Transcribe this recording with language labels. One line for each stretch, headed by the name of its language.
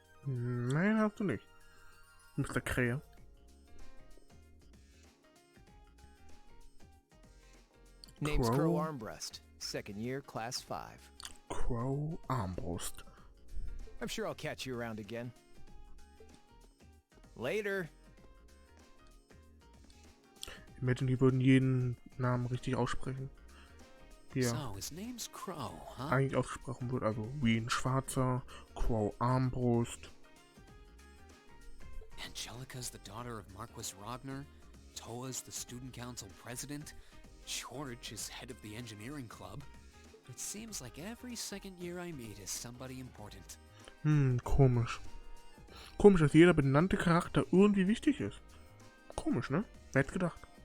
German: Nein, hast du nicht. Mr. Krähe.
English: Name's Crow Armbrust. Second year, class 5. Crow Armbrust. I'm sure I'll catch you around again. Later.
German: Imagine, die würden jeden Namen richtig aussprechen. Hier
English: So, his name's Crow, huh?
German: eigentlich ausgesprochen wird, also wie ein Schwarzer, Crow Armbrust.
English: Angelica's the daughter of Marquis Ragnar. Toa's the student council president. George is head of the engineering club. It seems like every second year I meet is somebody important.
German: Komisch. Komisch, dass jeder benannte Charakter irgendwie wichtig ist. Komisch, ne? Wer hätte gedacht?